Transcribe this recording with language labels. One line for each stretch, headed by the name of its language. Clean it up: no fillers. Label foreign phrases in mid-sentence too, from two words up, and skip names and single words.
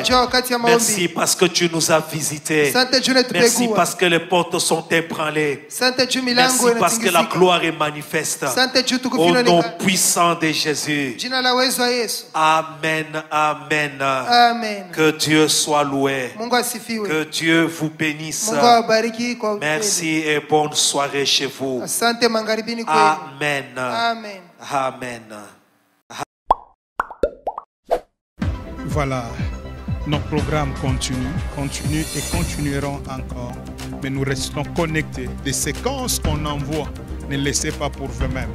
French: Merci parce que tu nous as visités. Merci parce que les portes sont ébranlées. Merci parce que la gloire est manifeste. Au nom puissant de Jésus. Amen. Amen. Amen. Que Dieu soit loué.
Swahili: Mungu asifiwe.
French: Que Dieu vous bénisse.
Swahili: Mungu awabariki kwa upendo.
French: Merci et bonne soirée chez vous.
Swahili: Asante mangharibini kwenu.
French: Amen. Amen. Amen. Voilà, nos programmes continuent et continueront encore. Mais nous restons connectés. Des séquences qu'on envoie, ne laissez pas pour vous-même.